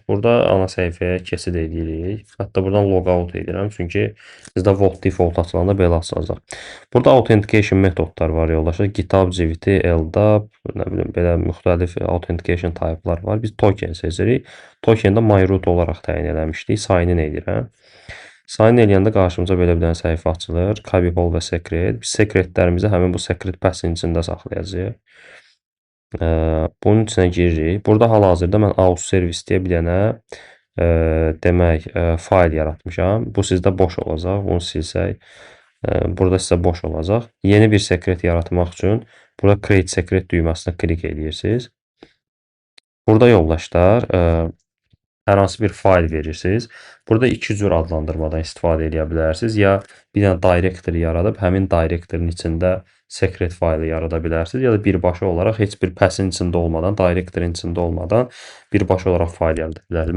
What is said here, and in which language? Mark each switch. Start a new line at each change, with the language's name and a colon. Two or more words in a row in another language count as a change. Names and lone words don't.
Azerbaijani: Burada ana səhifəyə keçid edirik. Hətta buradan logout edirəm, çünki bizdə Vault default açılanda belə açılacaq. Burada authentication metodlar var yoldaşlar. GitHub, JWT, LDAP, nə bilim belə müxtəlif
English: authentication type-lar
Azerbaijani: var. Biz token seçirik. Tokeni də myroot olaraq təyin eləmişdik.
English: Sign in
Azerbaijani: edirəm. Sign eləyəndə qarşımıza belə bir dənə səhifə açılır.
English: Copy hole və secret.
Azerbaijani: Biz secretlərimizi həmin bu secret pass'in içində saxlayacağıq. Bunun içinə giririk. Burada hal-hazırda mən
English: aus service
Azerbaijani: deyə bir dənə demək fayl yaratmışam. Bu sizdə boş olacaq. Bunu silsək, burada sizə boş olacaq. Yeni bir sekret yaratmaq üçün burada
English: create secret
Azerbaijani: düyməsinə klik edirsiniz. Burada yoldaşlar hər hansı bir fayl verirsiniz. Burada iki cür adlandırmadan istifadə edə bilərsiniz. Ya bir dənə directory yaradıb həmin directory'nin içində secret faylı yarada bilərsiniz. Ya da birbaşa olaraq heç bir pass'in içində olmadan, directory'nin içində olmadan birbaşa olaraq fayl yarada bilərsiniz.